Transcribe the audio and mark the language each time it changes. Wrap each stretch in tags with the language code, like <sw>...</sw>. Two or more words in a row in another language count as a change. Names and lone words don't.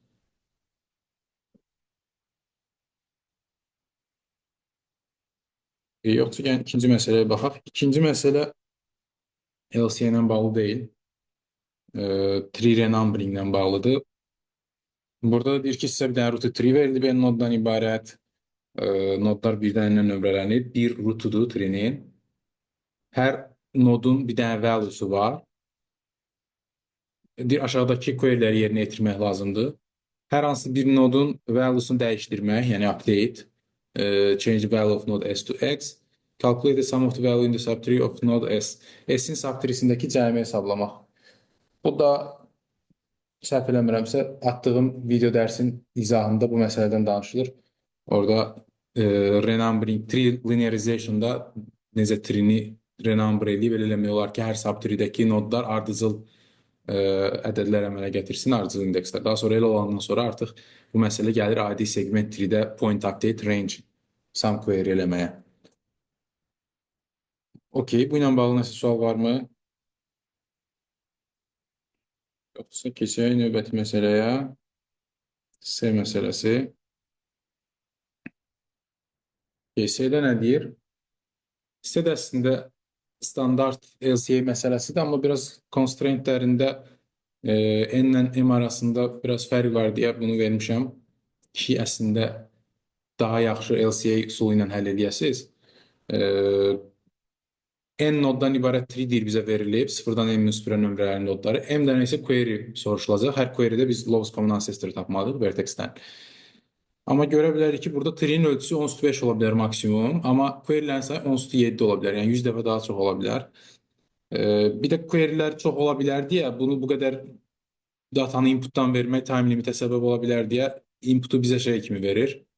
<az>Yoxsa yəni ikinci məsələyə baxaq. İkinci məsələ LCA ilə bağlı deyil.</az> <en>Tree renumbering</en> <az>ilə bağlıdır. Burada da deyir ki, sizə bir dənə</az> <en>root tree</en> <az>verilib, yəni noddan ibarət. Nodlar birdən ilə nömrələnib. Bir rootudur tree'nin. Hər nodun bir dənə value'su var. Deyir, aşağıdakı queryləri yerinə yetirmək lazımdır. Hər hansı bir nodun value'sunu dəyişdirmək, yəni update.</az> <en>Change value of node S to X. Calculate the sum of the value in the subtree of node S.</en> <az>S'in subtreesindəki cəmi hesablamaq. Bu da səhv eləmirəmsə, attığım video dərsin izahında bu məsələdən danışılır. Orada</az> <en>renumbering, tree linearization-da</en> <az>necə tree-ni renumber eləyib, elə eləmək olar ki, hər subtree-dəki nodlar ardıcıl ədədlər əmələ gətirsin, ardıcıl indekslər. Daha sonra elə olandan sonra artıq bu məsələ gəlir adi</az> <en>segment tree-də point update range sum query</en> <az>eləməyə. Okey, bu ilə bağlı nəsə sual varmı? Yoxsa keçək növbəti məsələyə. C məsələsi. C-də nə deyir? C də əslində standart LCA məsələsidir, amma biraz constraintlərində N ilə M arasında biraz fərq var deyə bunu vermişəm ki, əslində daha yaxşı LCA üsulu ilə həll edəsiniz. N noddan ibarət tree deyir bizə verilib, sıfırdan n-1-ə nömrələrin nodları. M-dən isə query soruşulacaq. Hər querydə biz</az> <en>lowest common ancestor</en> <az>tapmalıyıq vertex-dən. Amma görə bilərik ki, burada tree'nin ölçüsü 10^5 ola bilər maksimum, amma querylərin sayı 10^7 ola bilər. Yəni 100 dəfə daha çox ola bilər. Bir də querylər çox ola bilər deyə bunu bu qədər datanı inputdan vermək</az> <en>time limitə</en> <az>səbəb ola bilər deyə inputu bizə şey kimi verir.</az>